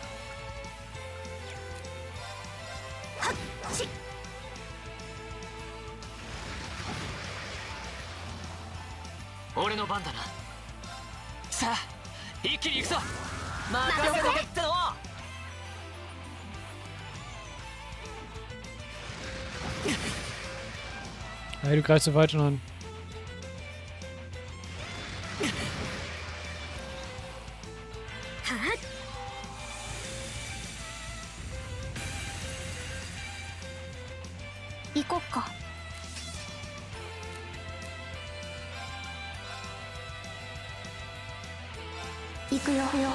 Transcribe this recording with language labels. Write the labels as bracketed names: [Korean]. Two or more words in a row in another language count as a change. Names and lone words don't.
[Japanese] 俺の番だな。さあ、一気に行くぞ。任せとけっての。 [German] Hey, du greifst so weit schon an. [Japanese] 行こっか。行くよ。